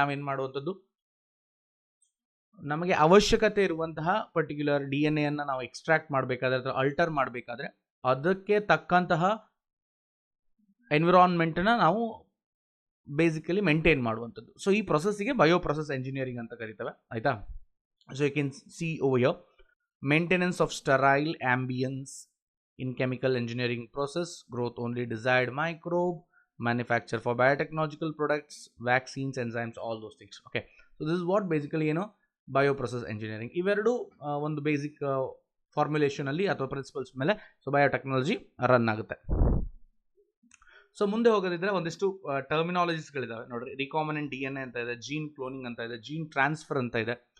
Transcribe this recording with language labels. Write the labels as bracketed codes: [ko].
[kn] ನಾವೇನು ಮಾಡುವಂಥದ್ದು, ನಮಗೆ ಅವಶ್ಯಕತೆ ಇರುವಂತಹ ಪರ್ಟಿಕ್ಯುಲರ್ DNA ನಾವು ಎಕ್ಸ್ಟ್ರಾಕ್ಟ್ ಮಾಡಬೇಕಾದ್ರೆ ಅಥವಾ ಅಲ್ಟರ್ ಮಾಡಬೇಕಾದ್ರೆ ಅದಕ್ಕೆ ತಕ್ಕಂತಹ ಎನ್ವಿರಾನ್ಮೆಂಟನ್ನು ನಾವು ಬೇಸಿಕಲಿ ಮೇಂಟೈನ್ ಮಾಡುವಂಥದ್ದು. ಸೊ ಈ ಪ್ರೊಸೆಸ್ಸಿಗೆ ಬಯೋ ಪ್ರೊಸೆಸ್ ಎಂಜಿನಿಯರಿಂಗ್ ಅಂತ ಕರಿತೇವೆ. ಆಯಿತಾ. [en] So you can see over here, maintenance of sterile ambience in chemical engineering process, growth only desired microbe, manufacture for biotechnological products, vaccines, enzymes, all those things. Okay, so this is what basically bioprocess engineering. [kn] ಇವೆರಡು ಒಂದು basic formulation ಅಲ್ಲಿ ಅಥವಾ principles ಮೇಲೆ so biotechnology run ಆಗುತ್ತೆ. So ಮುಂದೆ ಹೋಗೋದಿದ್ರೆ ಒಂದಿಷ್ಟು ಟರ್ಮಿನಾಲಜೀಸ್ಗಳಿದಾವೆ ನೋಡ್ರಿ. Recombinant DNA ಅಂತ ಇದೆ, ಜೀನ್ ಕ್ಲೋನಿಂಗ್ ಅಂತ ಇದೆ, ಜೀನ್ ಟ್ರಾನ್ಸ್ಫರ್ ಅಂತ ಇದೆ.